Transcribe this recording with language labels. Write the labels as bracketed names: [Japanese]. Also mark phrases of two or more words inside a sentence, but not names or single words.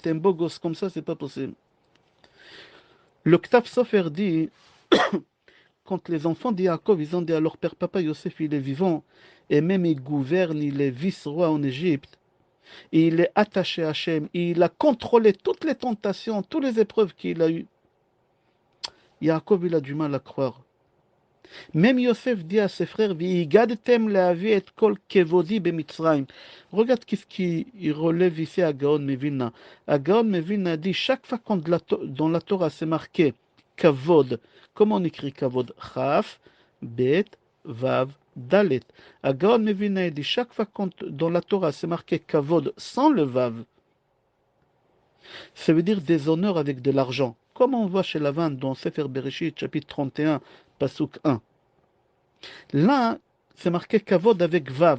[French] Un beau gosse comme ça, c'est pas possible. Le Ktav Sofer dit, quand les enfants de Yaakov, ils ont dit à leur père, papa, Yosef, il est vivant, et même il gouverne, il est vice-roi en Égypte, et il est attaché à Hachem, et il a contrôlé toutes les tentations, toutes les épreuves qu'il a eues. Yaakov, il a du mal à croire. Même Yosef dit à ses frères, [Hebrew] והגדתם לאבי את כל כבודי במצרים. [French] Regarde qu'est-ce qu'il relève ici à Gaon Mevilna. À Gaon Mevilna dit, chaque fois quand dans la Torah c'est marqué kavod, comment on écrit kavod? [Hebrew] כף, בית, וו, דלת. [French] À Gaon Mevilna dit, chaque fois quand dans la Torah c'est marqué kavod sans le vav, ça veut dire des honneurs avec de l'argent. Comme on voit chez Lavan dans [Hebrew] ספר בראשית, [French] chapitre 31, Pasuk 1. Là, c'est marqué Kavod avec Vav.